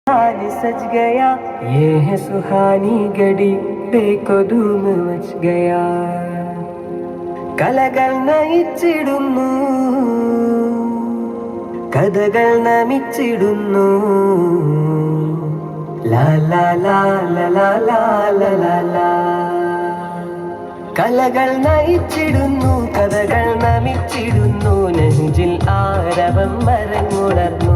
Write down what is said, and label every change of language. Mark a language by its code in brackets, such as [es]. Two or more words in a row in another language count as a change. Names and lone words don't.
[hi] हाल सज गया ये है सुहानी घड़ी देखो धूम मच गया [ml] കലകൾ നയിച്ചിടുന്നു കഥകൾ നമിച്ചിടുന്നു ലാ ലാ ലാ ലാ ലാ ലാ ലാ ലാ കലകൾ നയിച്ചിടുന്നു കഥകൾ നമിച്ചിടുന്നു നെഞ്ചിൽ ആരവം മരങ്ങുണർന്നു